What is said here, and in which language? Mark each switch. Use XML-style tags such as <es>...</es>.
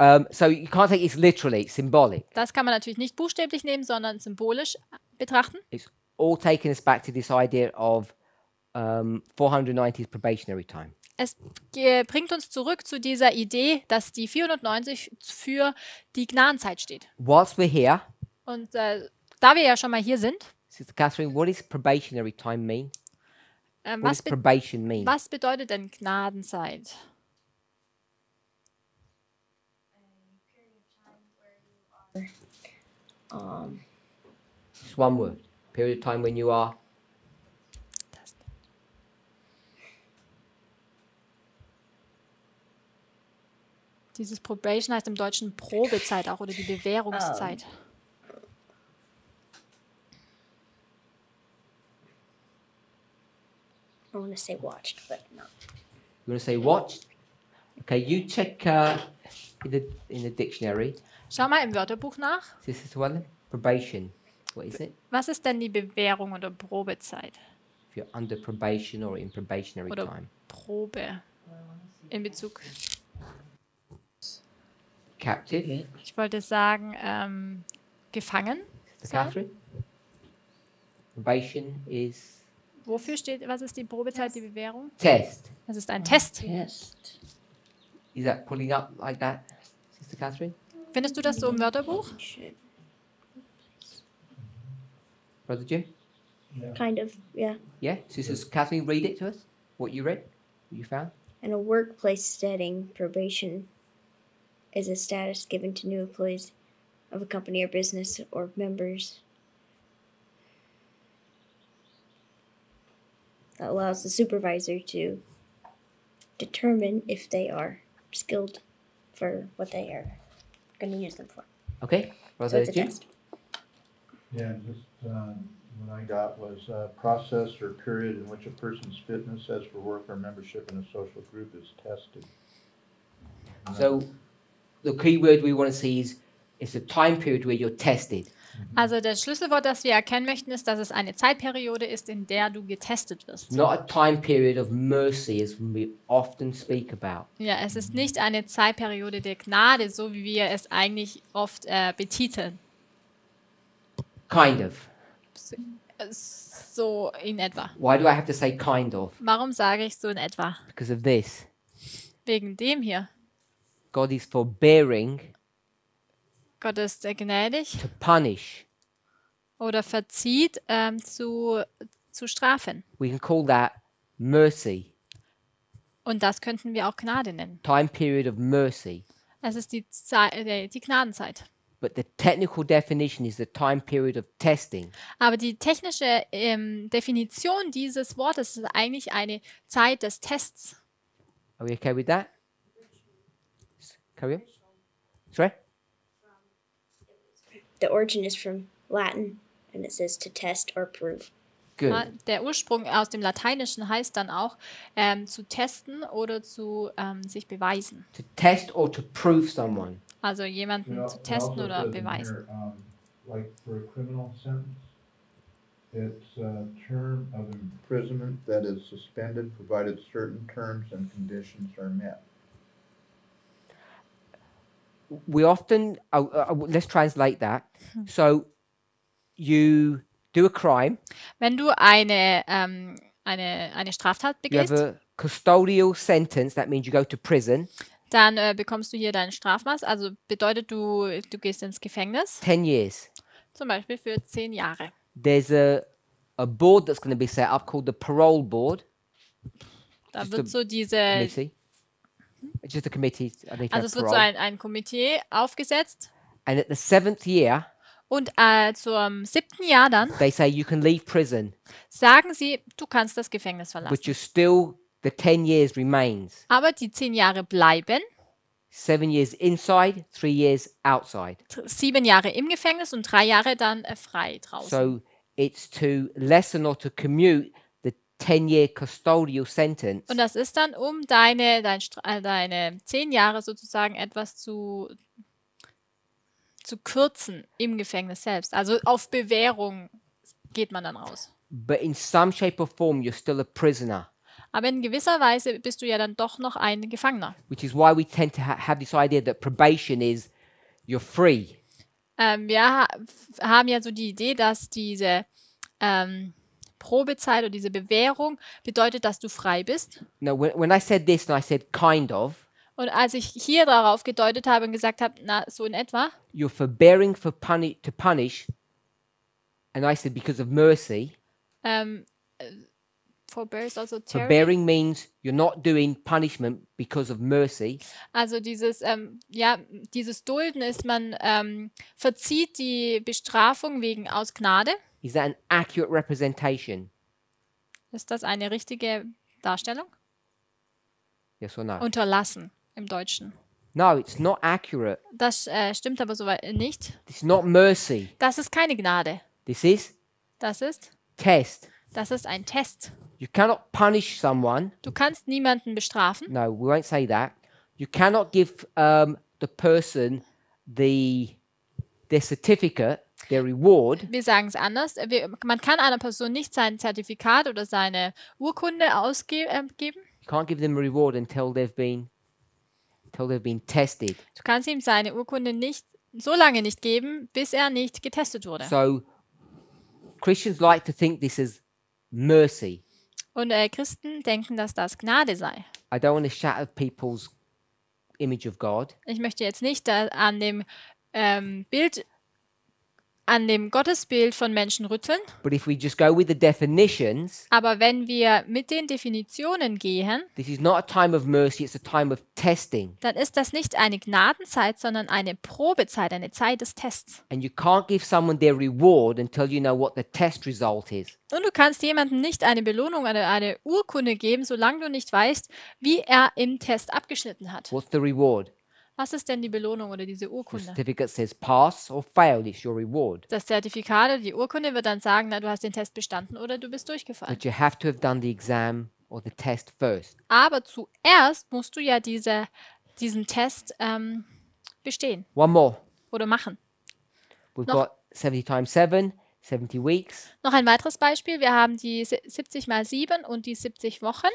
<en>So you can't take it literally, it's symbolic.</en> <de>Das kann man natürlich nicht buchstäblich nehmen, sondern symbolisch betrachten.</de> <en>It's all taking us back to this idea of 490 is probationary time.</en> <de>Es bringt uns zurück zu dieser Idee, dass die 490 für die Gnadenzeit steht.</de> <en>Whilst we're here,</en> <de>Und da wir ja schon mal hier sind,</de> <en>Sister Catherine, what does probationary time mean? What does probation mean?</en> <de>was bedeutet denn Gnadenzeit?</de> <en>Just one word. Period of time when you are.</en> <de>Dieses Probation heißt im Deutschen Probezeit auch oder die Bewährungszeit.</de> <en>I want to say watched, but no. You want to say watched? Okay, you check in the dictionary.</en> <de>Schau mal im Wörterbuch nach.</de> <en>Sister Swellen, probation. What is it?</en> <de>Was ist denn die Bewährung oder Probezeit?</de> <en>If you're under probation or in probationary</en> <de>Oder</de> <en>time.</en> <de>Probe in Bezug.</de> <en>Captive.</en> <de>Ich wollte sagen, gefangen.</de> <en>Sister Catherine. Probation is</en> <de>Wofür steht, was ist die Probezeit, die Bewährung?</de> <en>test.</en> <de>Das ist ein Test.</de> <en>Test. Is that pulling up like that, Sister Catherine?</en> <de>Findest du das so im Wörterbuch?</de> <en>Brother Jim? Yeah. Kind of, yeah. Yeah? Sisters Catherine, read it to us. What you read? What you found? In a workplace setting, probation is a status given to new employees of a company or business or members that allows the supervisor to determine if they are skilled for what they are going to use them for. Okay. So Brother it's a Jim? test. Yeah, just what I got was process or period in which a person's fitness as for work or membership in a social group is tested. So the key word we want to see is it's a time period where you're tested.</en> <de>Also das Schlüsselwort, das wir erkennen möchten, ist, dass es eine Zeitperiode ist, in der du getestet wirst.</de> <en>Not a time period of mercy as we often speak about.</en> <de>Ja, es ist nicht eine Zeitperiode der Gnade, so wie wir es eigentlich oft betiteln.</de> <en>Kind of.</en> <de>So in etwa.</de> <en>Why do I have to say kind of?</en> <de>Warum sage ich so in etwa?</de> <en>Because of this.</en> <de>Wegen dem hier.</de> <en>God is forbearing</en> <de>Gott ist gnädig</de> <en>to punish.</en> <de>oder verzieht zu strafen.</de> <en>We can call that mercy.</en> <de>Und das könnten wir auch Gnade nennen.</de> <en>Time period of mercy.</en> <de>Es ist die Gnadenzeit.</de> <en>But the technical definition is the time period of testing.</en> <de>Aber die technische Definition dieses Wortes ist eigentlich eine Zeit des Tests.</de> <en>Are we okay with that? Carry on. Sorry? The origin is from Latin, and it says to test or prove. Good.</en> <de>Der Ursprung aus dem Lateinischen heißt dann auch zu testen oder zu sich beweisen.</de> <en>To test or to prove someone.</en> <de>Also jemanden zu testen oder beweisen.</de> <en>Like for a criminal sentence, it's a term of imprisonment that is suspended provided certain terms and conditions are met. We often, let's translate that. So you do a crime,</en> <de>Wenn du eine Straftat</de> <en>you have</en> <de>begehst,</de> <en>a custodial sentence, that means you go to prison,</en> <de>dann bekommst du hier dein Strafmaß. Also bedeutet, du gehst ins Gefängnis,</de> <en>10 years.</en> <de>zum Beispiel für 10 Jahre.</de> <en>There's a board that's going to be set up called the parole board.</en> <de>Da</de> <en>Just</en> <de>wird</de> <en>a</en> <de>so diese,</de> <en>committee. It's just a committee. I need to have</en> <de>es wird so</de> <en>parole.</en> <de>ein Komitee aufgesetzt</de> <en>And at the 7th year,</en> <de>und zum 7. Jahr dann</de> <en>they say you can leave prison,</en> <de>sagen sie, du kannst das Gefängnis</de> <en>but</en> <de>verlassen.</de> <en>you're still, the 10 years remains.</en> <de>Aber die 10 Jahre bleiben,</de> <en>7 years inside, 3 years outside.</en> <de>7 Jahre im Gefängnis und 3 Jahre dann frei draußen.</de> <en>So it's to lessen or to commute the 10-year custodial sentence.</en> <de>Und das ist dann, um deine 10 Jahre sozusagen etwas zu kürzen im Gefängnis selbst. Also auf Bewährung geht man dann raus.</de> <en>But in some shape or form, you're still a prisoner,</en> <de>Aber in gewisser Weise bist du ja dann doch noch ein Gefangener.</de> <en>which is why we tend to have this idea that probation is you're free.</en> <de>Wir haben ja so die Idee, dass diese Probezeit oder diese Bewährung bedeutet, dass du frei bist.</de> <en>No, when I said this and I said kind of,</en> <de>Und als ich hier darauf gedeutet habe und gesagt habe, na, so in etwa,</de> <en>you're forbearing to punish, and I said because of mercy. forbear is also tyranny. Forbearing means you're not doing punishment because of mercy.</en> <de>Also dieses Dulden ist, man verzieht die Bestrafung wegen aus Gnade.</de> <en>Is that an accurate representation?</en> <de>Ist das eine richtige Darstellung?</de> <en>Yes or no?</en> <de>Unterlassen im Deutschen.</de> <en>No, it's not accurate.</en> <de>Das stimmt aber soweit nicht.</de> <en>It's not mercy.</en> <de>Das ist keine Gnade.</de> <en>This is</en> <de>Das ist ein Test.</de> <en>You cannot punish someone.</en> <de>Du kannst niemanden bestrafen.</de> <en>No, we won't say that. You cannot give the person their certificate, their reward,</en> <de>Wir sagen es anders. Man kann einer Person nicht sein Zertifikat oder seine Urkunde ausgeben.</de> <en>you can't give them a reward until they've been tested.</en> <de>Du kannst ihm seine Urkunde nicht so lange nicht geben, bis er nicht getestet wurde.</de> <en>So Christians like to think this is mercy.</en> <de>Und Christen denken, dass das Gnade sei.</de> <en>I don't want to shatter people's image of God,</en> <de>Ich möchte jetzt nicht an dem Bild an dem Gottesbild von Menschen rütteln.</de> <en>But if we just go with the definitions,</en> <de>Aber wenn wir mit den Definitionen gehen,</de> <en>this is not a time of mercy, it's a time of testing.</en> <de>dann ist das nicht eine Gnadenzeit, sondern eine Probezeit, eine Zeit des Tests.</de> <en>And you can't give someone their reward until you know what the test result is.</en> <de>Und du kannst jemandem nicht eine Belohnung, eine Urkunde geben, solange du nicht weißt, wie er im Test abgeschnitten hat.</de> <en>What's the reward?</en> <de>Was ist denn die Belohnung oder diese</de> <en>The</en> <de>Urkunde?</de> <en>certificate says pass or fail, it's your reward.</en> <de>Das Zertifikat oder die Urkunde wird dann sagen, na, du hast den Test bestanden oder du bist durchgefallen.</de> <en>But you have to have done the exam or the test first.</en> <de>Aber zuerst musst du ja diesen Test bestehen</de> <en>One more.</en> <de>oder machen.</de> <en>We've</en> <de>Noch-</de> <en>got 70 times 7, 70 weeks.</en> <de>Noch ein weiteres Beispiel. Wir haben die 70 mal 7 und die 70 Wochen.</de>